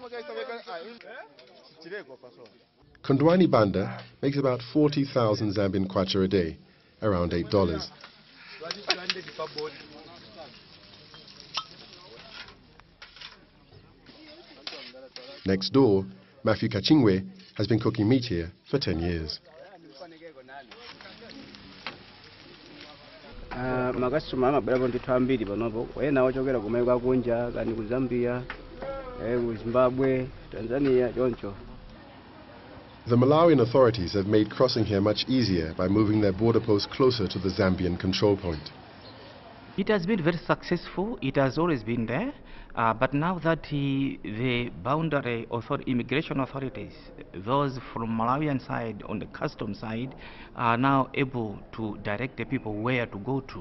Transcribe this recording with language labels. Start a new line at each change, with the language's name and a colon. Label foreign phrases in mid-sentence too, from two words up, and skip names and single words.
English: Kondwani Banda makes about 40,000 Zambian kwacha a day, around $8. Next door, Matthew Kachingwe has been cooking meat here for 10 years.
Nyanja: Makasitoma amabwera ndithu ambiri panopo wena ochokera kumayiko akunja kani ku Zambia, ku Zimbabwe, Tanzania choncho.
English: The Malawian authorities have made crossing here much easier by moving their border post closer to the Zambian control point. It has been very successful. It has always been there, but now that the boundary immigration authorities, those from Malawian side on the custom side, are now able to direct the people where to go to.